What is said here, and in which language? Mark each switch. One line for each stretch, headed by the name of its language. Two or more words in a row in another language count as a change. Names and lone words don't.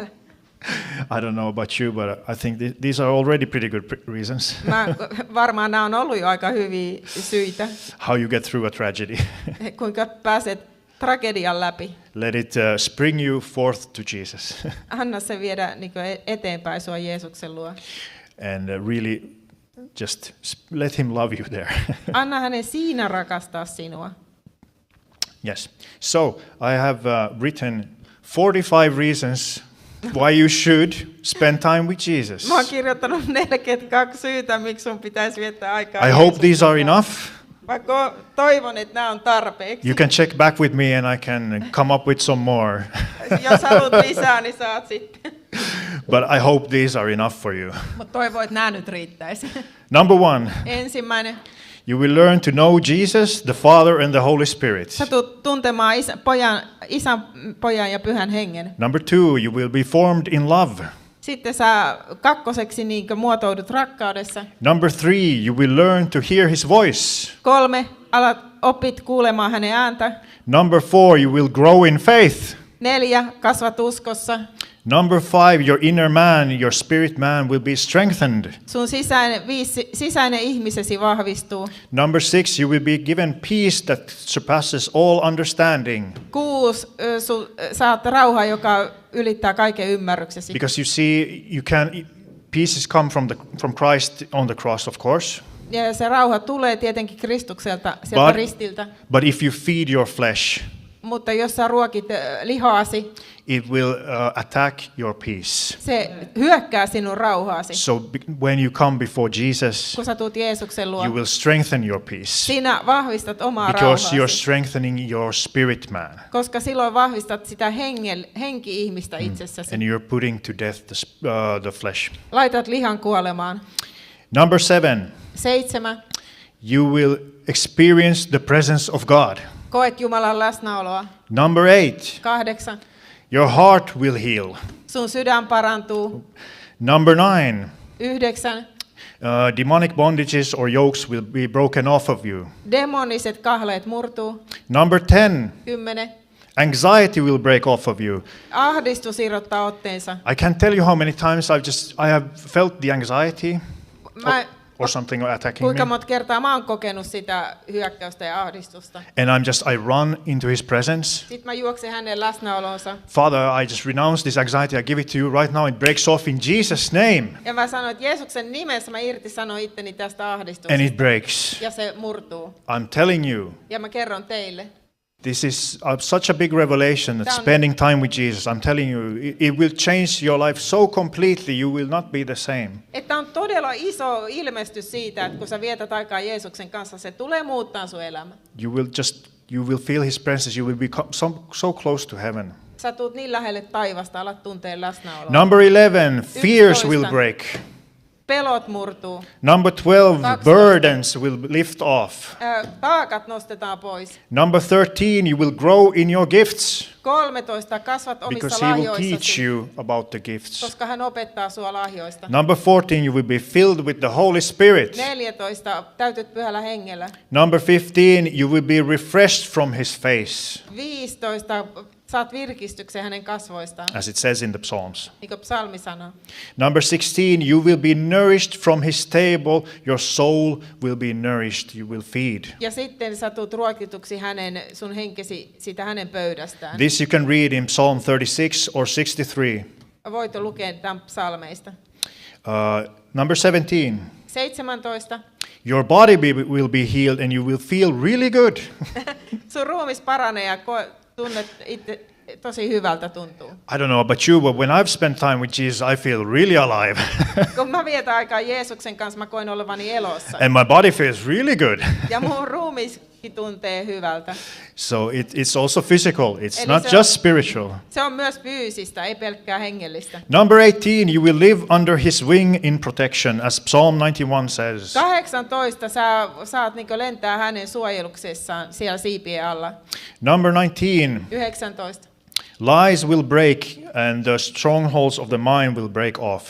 English: I don't know about you, but I think these are already pretty good reasons.
Finnish: Varmaan nämä on ollut jo aika hyviä syitä,
English: How you get through a tragedy.
Finnish: kuinka pääset tragedian läpi.
English: Let it spring you forth to Jesus
Finnish: Anna se viedä niin eteenpäin sua Jeesuksen luo.
English: and really just let him love you there.
Finnish: Anna hänen siinä rakastaa sinua.
English: Yes. So I have written 45 reasons why you should spend time with Jesus.
Finnish: Mä oon kirjoittanut 42 syytä, miksi sun pitäisi viettää aikaa
English: I hope
Finnish: Jeesuksen
English: these are
Finnish: kanssa.
English: enough.
Finnish: Mä toivon, että nämä on tarpeeksi.
English: You can check back with me and I can come up with some more.
Finnish: Jos haluat lisää, niin saat sitten.
English: But I hope these are enough for you.
Finnish: Mutta toivon, että nämä nyt riittäisi.
English: Number 1,
Finnish: Ensimmäinen.
English: you will learn to know Jesus, the Father and the Holy Spirit.
Finnish: Sä tulet tuntemaan isän, pojan ja pyhän hengen.
English: Number 2, you will be formed in love.
Finnish: Sitten sä kakkoseksi niin muotoudut rakkaudessa.
English: Number 3, you will learn to hear his voice.
Finnish: 3, opit kuulemaan hänen ääntä.
English: Number 4, you will grow in faith.
Finnish: 4, kasvat uskossa.
English: Number 5, your inner man, your spirit man will be strengthened.
Finnish: Sun sisäinen ihmisesi vahvistuu.
English: Number 6, you will be given peace that surpasses all understanding.
Finnish: 6, saat rauhaa, joka ylittää kaiken ymmärryksesi.
English: Because you see, peace come from Christ on the cross, of course.
Finnish: Ja se rauha tulee tietenkin Kristukselta, sieltä ristiltä.
English: But if you feed your flesh,
Finnish: Mutta jos sä ruokit lihaasi,
English: it will attack your peace.
Finnish: se hyökkää sinun rauhaasi.
English: So when you come before Jesus,
Finnish: Kun sä tuut Jeesuksen luo,
English: you will strengthen your peace.
Finnish: sinä vahvistat omaa
English: Because you're
Finnish: rauhaasi.
English: strengthening your spirit man.
Finnish: Koska silloin vahvistat sitä henki-ihmistä itsessäsi.
English: And you're putting to death the flesh.
Finnish: Laitat lihan kuolemaan.
English: Number 7,
Finnish: 7.
English: you will experience the presence of God.
Finnish: Koet Jumalan läsnäoloa.
English: Number 8,
Finnish: 8.
English: your heart will heal.
Finnish: Sun sydän parantuu.
English: Number 9,
Finnish: 9.
English: demonic bondages or yokes will be broken off of you.
Finnish: Demoniset kahleet murtuu.
English: Number 10,
Finnish: 10.
English: anxiety will break off of you.
Finnish: Ahdistus irrottaa otteensa.
English: I can't tell you how many times I have felt the anxiety or something attacking
Finnish: Kuinka
English: me.
Finnish: monta kertaa mä oon kokenut sitä hyökkäystä ja ahdistusta.
English: And I run into his presence.
Finnish: Sitten mä juoksen hänen läsnäolonsa.
English: Father, I just renounce this anxiety. I give it to you right now. It breaks off in Jesus' name.
Finnish: Ja mä sanoin, että Jeesuksen nimessä mä irtisanon itteni tästä ahdistuksesta.
English: And it breaks.
Finnish: Ja se murtuu.
English: I'm telling you,
Finnish: Ja mä kerron teille.
English: this is such a big revelation that spending time with Jesus, I'm telling you, it will change your life so completely, you will not be the same.
Finnish: Että on todella iso ilmestys siitä, että kun sä vietät aikaa Jeesuksen kanssa, se tulee muuttaa sun elämä.
English: You will feel his presence, you will be so close to heaven.
Finnish: Sä tuut niin lähelle taivasta, alat tunteen läsnäoloa.
English: Number 11, fears will break.
Finnish: Pelot murtuu.
English: Number 12, burdens will lift off.
Finnish: Taakat nostetaan pois.
English: Number 13, you will grow in your gifts
Finnish: 13, kasvat omissa
English: because he will teach
Finnish: lahjoissasi,
English: you about the gifts.
Finnish: koska hän opettaa sua lahjoista.
English: Number 14, you will be filled with the Holy Spirit.
Finnish: 14, täytyt pyhällä hengellä.
English: Number 15, you will be refreshed from his face,
Finnish: 15, saat virkistyksen hänen kasvoistaan,
English: as it says in the Psalms.
Finnish: niin kuin psalmi sanoo.
English: Number 16, you will be nourished from his table, your soul will be nourished, you will feed.
Finnish: Ja sitten sä tuut ruokituksi sun henkesi siitä hänen pöydästään.
English: This you can read in Psalm 36 or 63.
Finnish: Voit lukea tämän psalmeista.
English: Number 17,
Finnish: 17.
English: your body will be healed and you will feel really good.
Finnish: Sun ruumis paranee ja tunnet itse tosi hyvältä tuntuu.
English: I don't know about you, but when I've spent time with Jesus, I feel really alive.
Finnish: Kun mä vietän aikaa Jeesuksen kanssa, mä koen olevani elossa.
English: And my body feels really good.
Finnish: Ja mun ruumiskin tuntee hyvältä.
English: So it's also physical. It's
Finnish: Eli
English: not
Finnish: se on-
English: just spiritual.
Finnish: Se on myös fyysistä, ei pelkkää hengellistä.
English: Number 18, you will live under his wing in protection, as Psalm 91 says.
Finnish: 18, sä saat niinku lentää hänen suojeluksessaan siellä siipien alla.
English: Number 19,
Finnish: 19.
English: lies will break and the strongholds of the mind will break off.